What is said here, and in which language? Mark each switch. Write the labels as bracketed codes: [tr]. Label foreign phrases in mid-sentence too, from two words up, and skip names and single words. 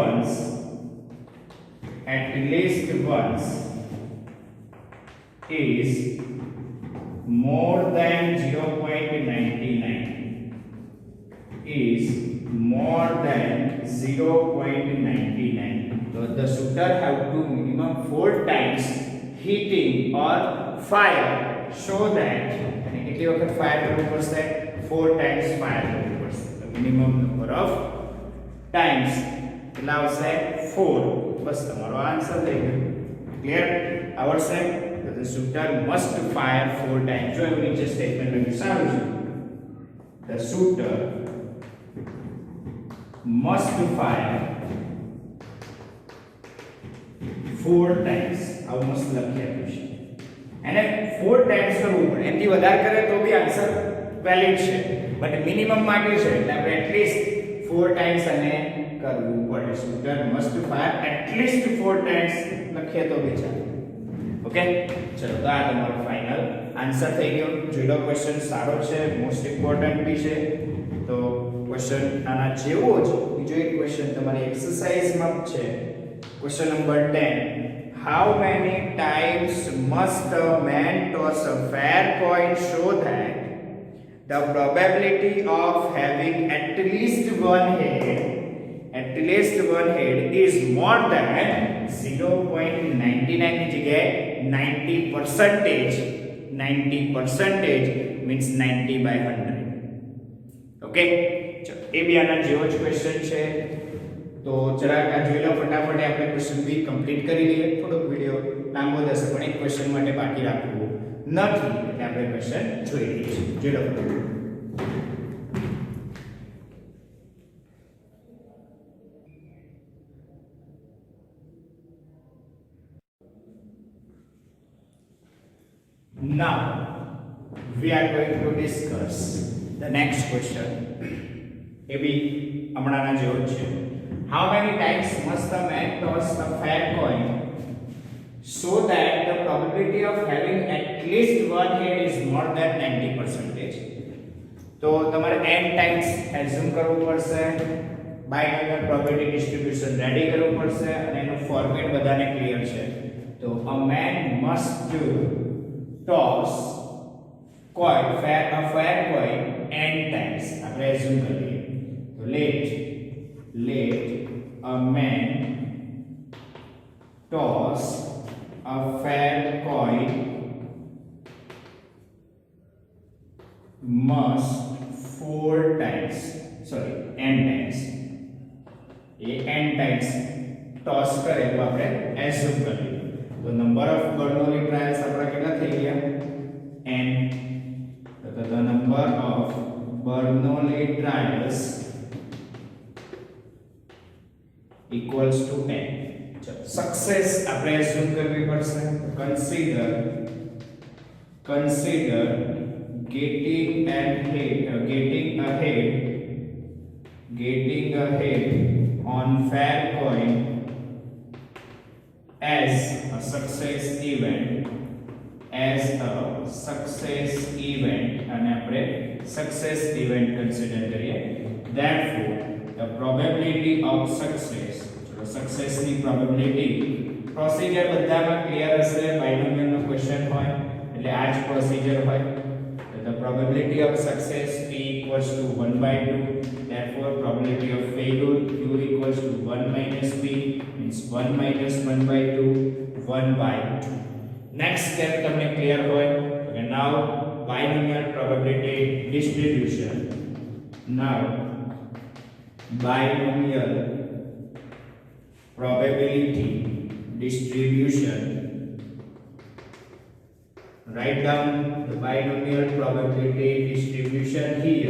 [en] once is more than 0.99 so the shooter have to minimum 4 times hitting or fire so that [gu] અને કેટલી વખત ફાયર કરવું પડશે [en] 4 times fire [gu] કરવું પડશે [en] the minimum number of times [gu] કેટલા આવશે 4 બસ તમારો આન્સર થઈ ગયો ક્લિયર આવડશે તો [en] the shooter must fire 4 times [gu] જો એવું નીચે સ્ટેટમેન્ટ લખ્યું સારું છે [en] the shooter must fire 4 times [gu] આવું મસ્ત લખી આપ્યું છે અને 4 ટાઈમ્સ કરવું પડે એનાથી વધારે કરે તો બી આન્સર વેલિડ છે બટ મિનિમમ માંગ્યું છે એટલે આપણે [en] atleast 4 times [gu] અને કરવું પડે [en] shooter must fire atleast 4 times [gu] લખીએ તો બી ચાલે ઓકે ચલો તો આ તમારો [en] final answer [gu] થઈ ગયો જોઈ લો ક્વેશ્ચન સારો છે [en] most important [gu] બી છે તો ક્વેશ્ચન આના જેવો જ બીજો એક ક્વેશ્ચન તમારી એક્સરસાઇઝમાં છે [en] question number [gu] 10 [en] How many times must a man toss a fair coin so that the probability of having at least one head is more than 0.99 [gu] ની જગ્યાએ [en] 90% means 90 by 100 [gu] ઓકે ચલો એ બી આના જેવો જ ક્વેશ્ચન છે તો જરાક આ જોઈ લો ફટાફટ આપણે ક્વેશ્ચન બી કમ્પ્લીટ કરી લઈએ થોડોક વિડિયો લાંબો થશે પણ એક ક્વેશ્ચન માટે બાકી રાખવું નથી એટલે આપણે ક્વેશ્ચન જોઈ લઈએ જોઈ લો [en] Now we are going to discuss the next question. [gu] એ બી હમણાંના જેવો જ છે. [en] How many times must the man toss a fair coin so that the probability of having at least one head is more than 90%. [gu] તો તમારે n ટાઈમ્સ એઝ્યુમ કરવું પડશે, [en] binomial probability distribution [gu] રેડી કરવું પડશે અને એનું ફોર્મેટ બધાને ક્લિયર છે. [en] તો a man must toss a fair coin n times. [gu] આપણે એઝ્યુમ કરીએ તો [en] let a man toss a fair coin must n times. [hi] ये n times toss करे तो [gu] આપણે assume કરીએ તો [en] number of Bernoulli trials [gu] આપણા કેટલા થઈ ગયા n. [en] તો the number of Bernoulli trials equals to n. [gu] सक्सेस આપણે assume કરવી પડશે. [en] consider getting ahead on fair coin as a success event [gu] અને આપણે [en] success event consider કરીએ. therefore the probability of success [gu] ની probability પ્રોસિજર બધામાં ક્લિયર હશે. બાયનોમિયલ નો ક્વેશ્ચન હોય એટલે આ જ પ્રોસિજર હોય. [en] the probability of success p equals to 1 by 2. therefore probability of failure q equals to 1 minus p, means 1 minus 1 by 2, 1 by 2. next step [gu] તમને ક્લિયર હોય. [en] okay, now binomial probability distribution. now binomial probability distribution. Write down the binomial probability distribution here.